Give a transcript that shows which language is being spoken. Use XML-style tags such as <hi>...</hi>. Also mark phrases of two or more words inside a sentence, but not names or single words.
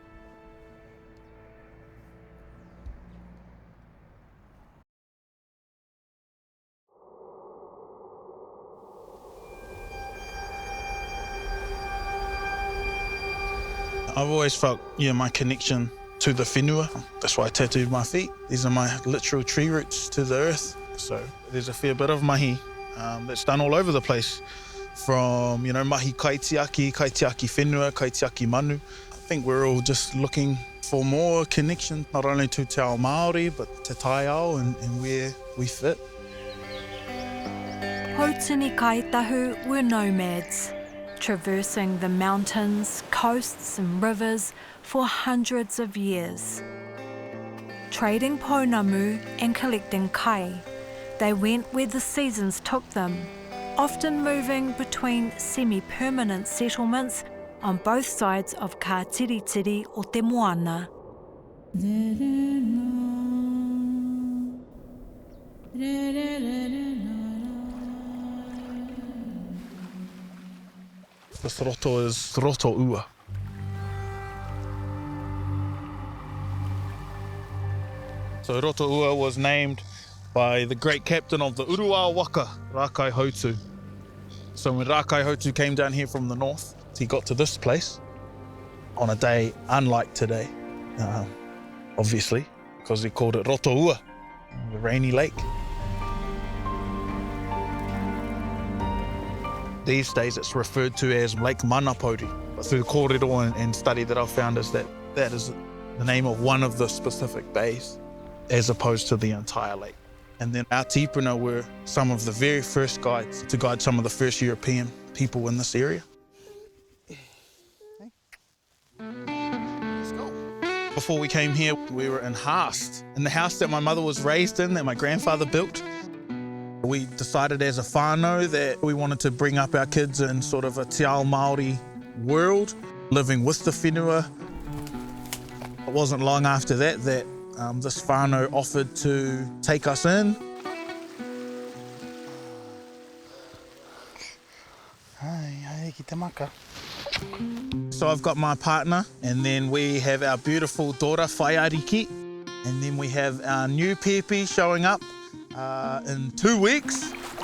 <en>I've always felt, my connection to the whenua. That's why I tattooed my feet. These are my literal tree roots to the earth. So there's a fair bit of mahi that's done all over the place. From,</en> <mi>mahi kaitiaki whenua, kaitiaki manu.</mi> <en>I think we're all just looking for more connection, not only to</en> <mi>te ao Māori,</mi> <en>but</en> <mi>te tai ao</mi> <en>and where we fit. Hautini Kaitahu were nomads, traversing the mountains, coasts and rivers for hundreds of years. Trading pounamu and collecting kai, they went where the seasons took them, often moving between semi-permanent settlements on both sides of</en> <mi>ka tiritiri o te moana.</mi> <en>This roto is roto ua. So roto ua was named by the great captain of the Urua Waka, Rakai Hautu. So when Rakai Hautu came down here from the north, he got to this place on a day unlike today, obviously, because he called it roto ua, the rainy lake. These days it's referred to as Lake Manapori, but through the kōrero and study that I've found is that is the name of one of the specific bays, as opposed to the entire lake. And then our tipuna were some of the very first guides to guide some of the first European people in this area. Let's go. Before we came here, we were in Haast, in the house that my mother was raised in, that my grandfather built. We decided as a whānau that we wanted to bring up our kids in sort of a</en> <mi>te ao Māori</mi> <en>world, living with the whenua. It wasn't long after that this whānau offered to take us in.</en> <mi>Hai ki te maka.</mi> <en>So I've got my partner, and then we have our beautiful daughter, Whaiariki, and then we have our new pepe showing up in 2 weeks.</en>